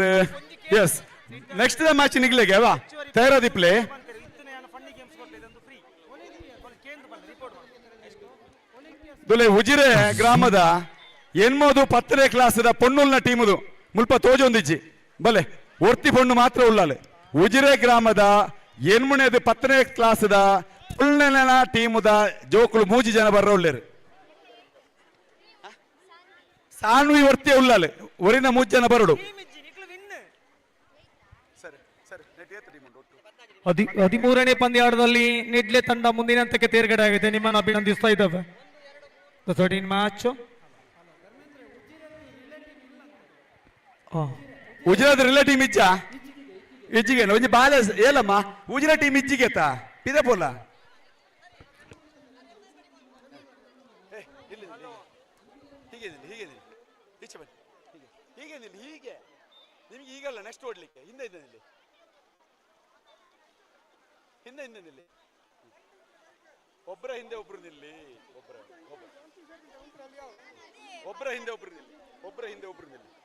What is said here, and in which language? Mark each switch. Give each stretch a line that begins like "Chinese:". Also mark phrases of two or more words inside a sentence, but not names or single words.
English: yes next match
Tulu: ನಿಗ್ಲೆಗೆ ಅವಾ ತಯಾರಾದಿಪ್ಲೆ ದುಲೆ ಉಜಿರೆ ಗ್ರಾಮದ ಎನ್ಮೋದು 10ನೇ ಕ್ಲಾಸ್ದ ಪೊಣ್ಣುಲ್ನ ಟೀಮುದು ಮುಲ್ಪ ತೋಜೊಂದಿಜ್ಜಿ ಬಲೆ ಒರ್ತಿ ಪೊಣ್ಣು ಮಾತ್ರ ಉಳ್ಳಾಲೆ. ಉಜಿರೆ ಗ್ರಾಮದ ಎನ್ಮುನೆದು 10ನೇ ಕ್ಲಾಸ್ದ ಪುಲ್ನೆನ ಟೀಮುದ ಜೋಕುಲು 3 ಜನ ಬರ್ರೊಳ್ಳೇರು. ಸಾನ್ವಿ ಒರ್ತಿ ಉಳ್ಳಾಲೆ ಒರಿನ 3 ಜನ ಬರಡು.
Kannada: 13ನೇ ಪಂದ್ಯಾಟದಲ್ಲಿ ನಿಡ್ಲೆ ತಂಡ ಮುಂದಿನ ಹಂತಕ್ಕೆ ತೇರ್ಗಡೆ ಆಗಿದೆ. ನಿಮ್ಮನ್ನು ಅಭಿನಂದಿಸ್ತಾ ಇದ್ದಾವೆ. 13 ಮ್ಯಾಚ್
Tulu: ಉಜಿರದ ರಿಲೇಟಿವ್ ಇಜ್ಜ ಇಜ್ಜಿಗೆ ಒಂಜಿ ಬಾಲೆ ಏಲಮ್ಮ ಉಜಿರ ಟೀಮ್ ಇಜ್ಜಿಗೆತ ಪಿದೆ ಪೋಲ
Kannada: ಹೀಗೆ ನಿಮ್ಗೆ ಈಗಲ್ಲ ನೆಕ್ಸ್ಟ್ ಓಡ್ಲಿಕ್ಕೆ ಹಿಂದೆ ನಿಲ್ಲಿ ಒಬ್ಬರ ಹಿಂದೆ ಒಬ್ರು ನಿಲ್ಲಿ ಒಬ್ಬರ ಹಿಂದೆ ಒಬ್ರು ನಿಲ್ಲಿ.